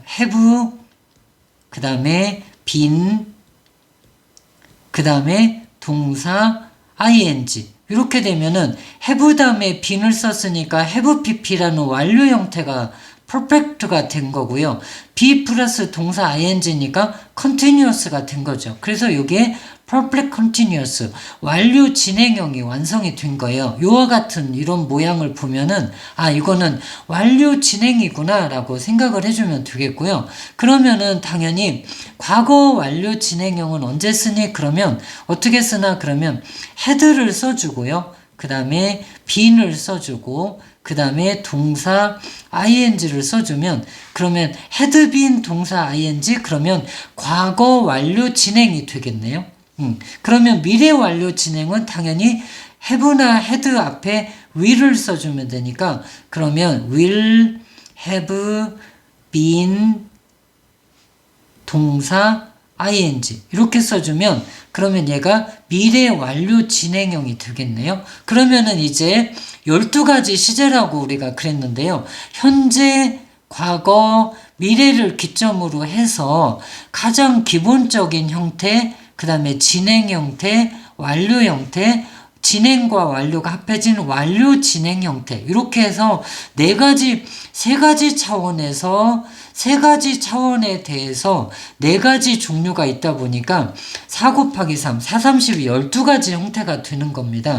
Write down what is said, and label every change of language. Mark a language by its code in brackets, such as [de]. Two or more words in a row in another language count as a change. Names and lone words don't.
[ko] have 그 다음에 been 그 다음에 동사 ing 이렇게 되면은 have 다음에 been을 썼으니까 [en] have pp [ko] 라는 완료 형태가 perfect가 된 거고요. be 플러스 동사 ing니까 continuous가 된 거죠. 그래서 이게 [en] perfect continuous [ko] 완료 진행형이 완성이 된 거예요. 요와 같은 이런 모양을 보면은 이거는 완료 진행이구나 라고 생각을 해주면 되겠고요. 그러면은 당연히 과거 완료 진행형은 언제 쓰니? 그러면 어떻게 쓰나? 그러면 had를 써주고요. 그 다음에 been을 써주고 그 다음에 동사 ing를 써주면 그러면 [en] had been [ko] 동사 ing 그러면 과거 완료 진행이 되겠네요. 그러면 미래 완료 진행은 당연히 have나 had 앞에 will을 써주면 되니까 그러면 [en] will have been [ko] 동사 ing 이렇게 써주면 그러면 얘가 미래 완료 진행형이 되겠네요. 그러면은 이제 12가지 시제라고 우리가 그랬는데요. 현재, 과거, 미래를 기점으로 해서 가장 기본적인 형태, 그 다음에 진행 형태, 완료 형태, 진행과 완료가 합해진 완료 진행 형태 이렇게 해서 세 가지 차원에 대해서 4가지 종류가 있다 보니까 4 곱하기 3, 4, 30이 12가지 형태가 되는 겁니다.